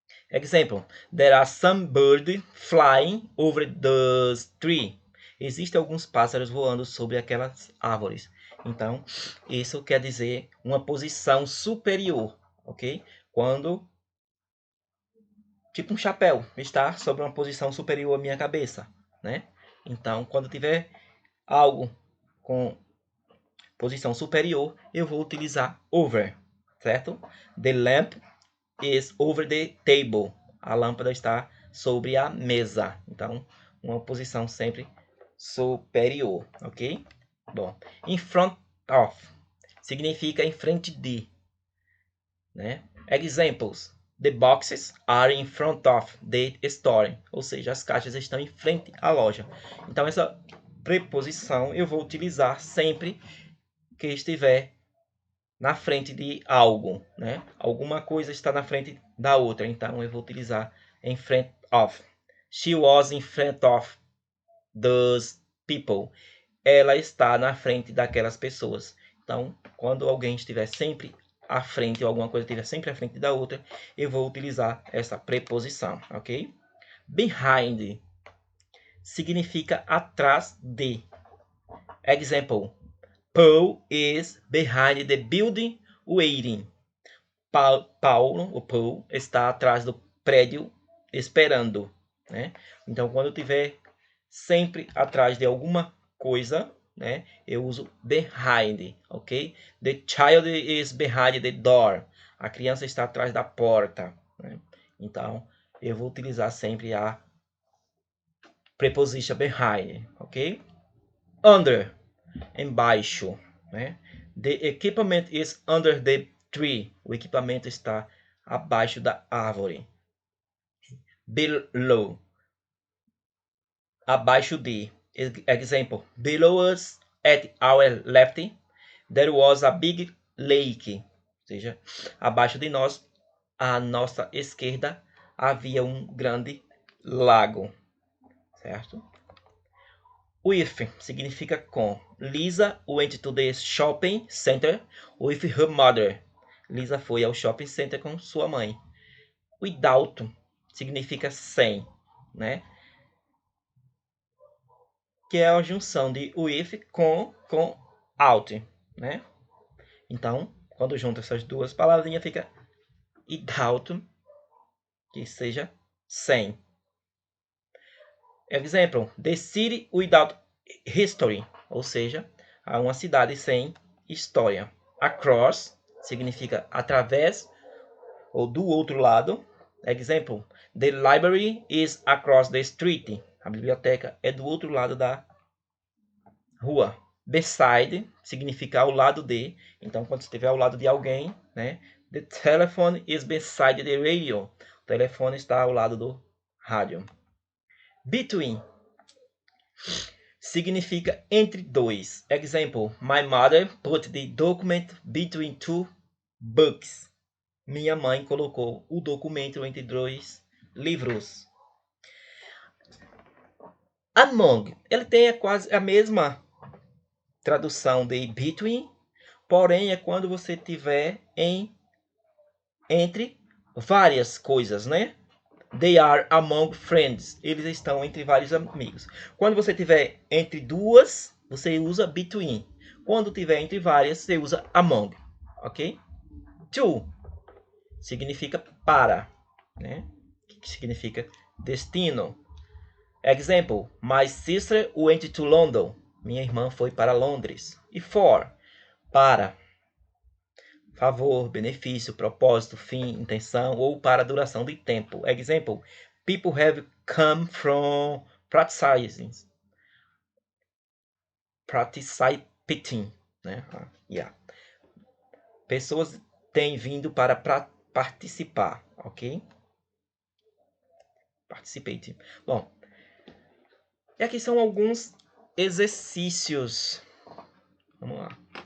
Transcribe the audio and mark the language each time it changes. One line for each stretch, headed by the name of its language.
English: Example, there are some birds flying over the tree.
Portuguese: Existem alguns pássaros voando sobre aquelas árvores. Então, isso quer dizer uma posição superior, ok? Quando, tipo um chapéu, está sobre uma posição superior à minha cabeça, né? Então, quando tiver algo com posição superior, eu vou utilizar over, certo?
English: The lamp is over the table.
Portuguese: A lâmpada está sobre a mesa. Então, uma posição sempre superior, ok? Bom, in front of significa em frente de, né?
English: Examples. The boxes are in front of the store.
Portuguese: Ou seja, as caixas estão em frente à loja. Então, essa preposição eu vou utilizar sempre que estiver na frente de algo, né? Alguma coisa está na frente da outra, então eu vou utilizar in front of.
English: She was in front of those people.
Portuguese: Ela está na frente daquelas pessoas. Então, quando alguém estiver sempre à frente, ou alguma coisa estiver sempre à frente da outra, eu vou utilizar essa preposição, ok? Behind significa atrás de. Example.
English: Paul is behind the building waiting.
Portuguese: Paulo, o Paul, está atrás do prédio esperando, né? Então, quando eu tiver sempre atrás de alguma coisa, né, eu uso behind, ok?
English: The child is behind the door.
Portuguese: A criança está atrás da porta, né? Então, eu vou utilizar sempre a preposition behind, ok? Under, embaixo, né?
English: The equipment is under the tree.
Portuguese: O equipamento está abaixo da árvore. Below, abaixo de.
English: Example, below us at our left, there was a big lake.
Portuguese: Ou seja, abaixo de nós, à nossa esquerda, havia um grande lago. Certo? With significa com.
English: Lisa went to the shopping center with her mother.
Portuguese: Lisa foi ao shopping center com sua mãe. Without significa sem, né? Que é a junção de with com out, né? Então, quando junta essas duas palavrinhas, fica without, que seja sem. Example,
English: the city without history,
Portuguese: ou seja, uma cidade sem história. Across significa através ou do outro lado.
English: Example, the library is across the street.
Portuguese: A biblioteca é do outro lado da rua. Beside significa ao lado de. Então, quando estiver ao lado de alguém, né?
English: The telephone is beside the radio.
Portuguese: O telefone está ao lado do rádio. Between significa entre dois.
English: Example, my mother put the document between two books.
Portuguese: Minha mãe colocou o documento entre dois livros. Among, ele tem quase a mesma tradução de between, porém é quando você tiver entre várias coisas, né?
English: They are among friends.
Portuguese: Eles estão entre vários amigos. Quando você tiver entre duas, você usa between. Quando tiver entre várias, você usa among, ok? To significa para, né? Que significa destino.
English: Example, my sister went to London.
Portuguese: Minha irmã foi para Londres. E for, para. Favor, benefício, propósito, fim, intenção ou para duração de tempo.
English: Example, people have come from participating, né? Yeah.
Portuguese: Pessoas têm vindo para participar, ok? Participate. Bom, E aqui são alguns exercícios. Vamos lá.